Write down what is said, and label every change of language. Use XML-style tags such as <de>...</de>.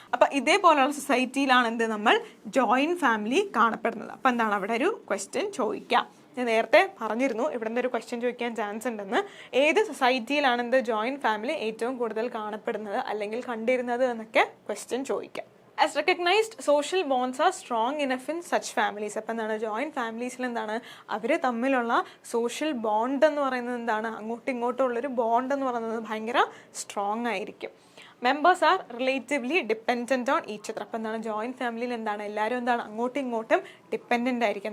<ml>അപ്പം ഇതേപോലെയുള്ള സൊസൈറ്റിയിലാണ് എന്ത് നമ്മൾ ജോയിൻറ്റ് ഫാമിലി കാണപ്പെടുന്നത്. അപ്പം എന്താണ് അവിടെ ഒരു ക്വസ്റ്റ്യൻ ചോദിക്കാം. ഞാൻ നേരത്തെ പറഞ്ഞിരുന്നു ഇവിടെ ഒരു ക്വസ്റ്റ്യൻ ചോദിക്കാൻ ചാൻസ് ഉണ്ടെന്ന്. ഏത് സൊസൈറ്റിയിലാണ് എന്ത് ജോയിൻറ്റ് ഫാമിലി ഏറ്റവും കൂടുതൽ കാണപ്പെടുന്നത് അല്ലെങ്കിൽ കണ്ടിരുന്നത് എന്നൊക്കെ ക്വസ്റ്റ്യൻ ചോദിക്കാം.</ml> <en>As recognized, social bonds are strong enough in such families.</en> <ml>അപ്പം എന്താണ് ജോയിൻറ്റ് ഫാമിലീസിൽ എന്താണ് അവർ തമ്മിലുള്ള സോഷ്യൽ ബോണ്ട് എന്ന് പറയുന്നത് എന്താണ്, അങ്ങോട്ടും ഇങ്ങോട്ടും ഉള്ളൊരു ബോണ്ട് എന്ന് പറയുന്നത് ഭയങ്കര സ്ട്രോങ് ആയിരിക്കും.</ml> <en>Members are relatively dependent on each other.</en> <ml>അപ്പം എന്താണ് ജോയിൻറ്റ് ഫാമിലിയിൽ എന്താണ് എല്ലാവരും എന്താണ് അങ്ങോട്ടും ഇങ്ങോട്ടും ഡിപ്പെൻഡൻ്റ് ആയിരിക്കും.</ml>